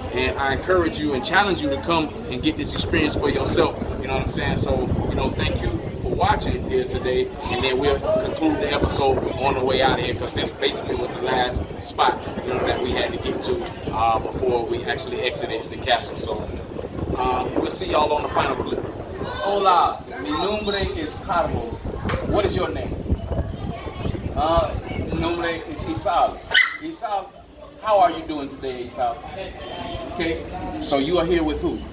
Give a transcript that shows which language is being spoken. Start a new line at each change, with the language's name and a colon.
English: And I encourage you and challenge you to come and get this experience for yourself. You know what I'm saying? So, you know, thank you for watching here today, and then we'll conclude the episode on the way out of here, because this basically was the last spot, you know, that we had to get to before we actually exited the castle. So we'll see y'all on the final clip.
Spanish: Hola, mi nombre es Carlos.
English: What is your name?
Spanish: Mi nombre
English: is Isal. Isal, how are you doing today, Isal? Okay, so you are here with who?